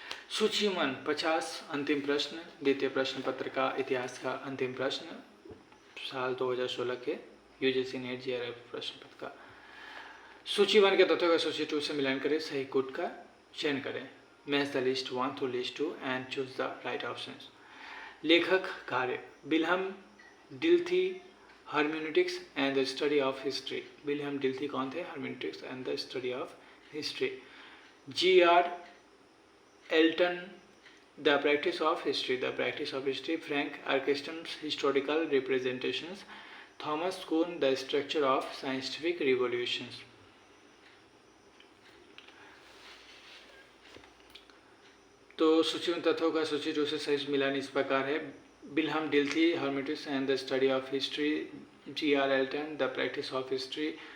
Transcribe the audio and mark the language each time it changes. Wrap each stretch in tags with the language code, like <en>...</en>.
<hi>सूची 50 अंतिम प्रश्न, द्वितीय प्रश्न पत्र का इतिहास का अंतिम प्रश्न, साल 2016 के यूजीसी नेट JRF प्रश्न पत्र का। सूची 1 के तथ्यों का सूची 2 से मिलान करें, सही कोड का चयन करें।</hi> <en>Match the list 1 through list 2 and choose the right options.</en> <hi>लेखक कार्य,</hi> <en>Wilhelm Dilthey, hermeneutics and the study of history.</en> <hi>Wilhelm डिल्थी कौन थे?</hi> <en>hermeneutics and the study of history. G.R. Elton, the practice of history. The practice of history. Frank Arkenstone, historical representations. Thomas Kuhn, the structure of scientific revolutions.</en> <hi>तो सूची में तथ्यों का सूची 2 से सही मिलान इस प्रकार है।</hi> <en>Wilhelm Dilthey, hermeneutics and the study of history. G.R. Elton, the practice of history.</en>